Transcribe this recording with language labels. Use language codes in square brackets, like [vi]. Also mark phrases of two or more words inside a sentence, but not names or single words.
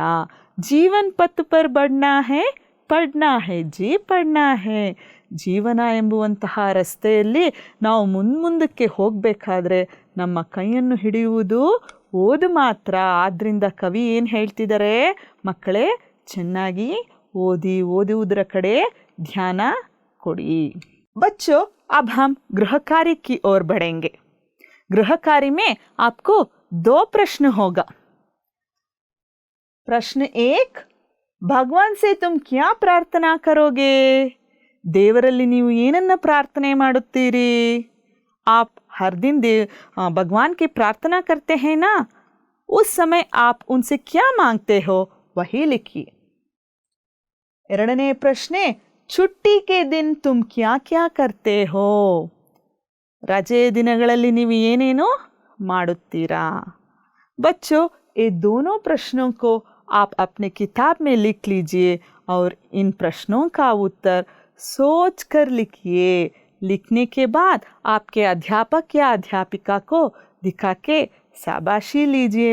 [hi] जीवन पथ पर बढ़ना है, पढ़ना है जी पढ़ना है. [kn] ಜೀವನ ಎಂಬುವಂತಹ ರಸ್ತೆಯಲ್ಲಿ ನಾವು ಮುಂದಕ್ಕೆ ಹೋಗಬೇಕಾದ್ರೆ ನಮ್ಮ ಕೈಯನ್ನು ಹಿಡಿಯುವುದು ಓದು ಮಾತ್ರ. ಆದ್ದರಿಂದ ಕವಿ ಏನು ಹೇಳ್ತಿದ್ದಾರೆ ಮಕ್ಕಳೇ, ಚೆನ್ನಾಗಿ ಓದುವುದರ ಕಡೆ ध्यान ಕೊಡಿ. [hi] बच्चों, अब हम गृह कार्य की ओर बढ़ेंगे. गृह कार्य में आपको 2 प्रश्न होगा. प्रश्न 1, भगवान से तुम क्या प्रार्थना करोगे? [kn] ದೇವರಲ್ಲಿ ನೀವು ಏನನ್ನ ಪ್ರಾರ್ಥನೆ ಮಾಡುತ್ತೀರಿ? [hi] आप हर दिन भगवान की प्रार्थना करते हैं ना? उस समय आप उनसे क्या मांगते हो वही लिखिए. [kn] ಎರಡನೇ ಪ್ರಶ್ನೆ, [hi] छुट्टी के दिन तुम क्या क्या करते हो? [kn] ರಜೆ ದಿನಗಳಲ್ಲಿ ನೀವು ಏನೇನು ಮಾಡುತ್ತೀರಾ? [hi] बच्चों, ये दोनों प्रश्नों को आप अपने किताब में लिख लीजिए और इन प्रश्नों का उत्तर सोच कर लिखिए. लिखने के बाद आपके अध्यापक या अध्यापिका को दिखा के शाबाशी लीजिए.